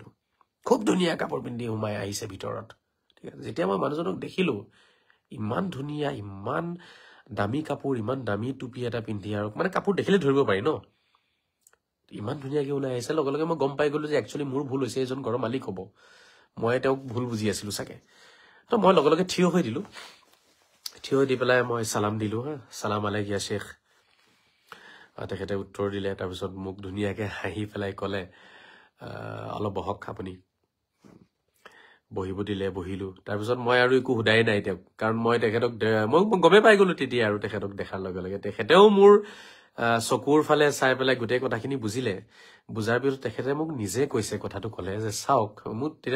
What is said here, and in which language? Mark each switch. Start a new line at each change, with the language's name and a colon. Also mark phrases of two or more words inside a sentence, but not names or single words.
Assamese: খুব ধুনীয়া কাপোৰ পিন্ধি সোমাই আহিছে ভিতৰত ঠিক আছে যেতিয়া মই মানুহজনক দেখিলো ইমান ধুনীয়া ইমান দামী কাপোৰ ইমান দামী টুপি এটা পিন্ধি আৰু মানে কাপোৰ দেখিলে ধৰিব পাৰি ন ইমান ধুনীয়াকে ওলাই আহিছে লগে লগে মই গম পাই গলো যে একচুৱেলি মোৰ ভুল হৈছে এজন ঘৰৰ মালিক হ'ব মই তেওঁক ভুল বুজি আছিলো চাগে তো মই লগে লগে থিয় হৈ দিলো থিয় দি পেলাই মই সালাম দিলো হা
Arabic: سلام عليكم يا شيخ
Assamese: তেখেতে উত্তৰ দিলে তাৰপিছত মোক ধুনীয়াকে হাঁহি পেলাই ক'লে অলপ বহক আপুনি বহিব দিলে বহিলো তাৰপিছত মই আৰু একো সোধাই নাই তেওঁক কাৰণ মই তেখেতক মই গমে পাই গলো তেতিয়া আৰু তেখেতক দেখাৰ লগে লগে তেখেতেও মোৰ চকুৰ ফালে চাই পেলাই গোটেই কথাখিনি বুজিলে বুজাৰ পিছত তেখেতে মোক নিজে কৈছে কথাটো ক'লে যে চাওক মোক তেতিয়া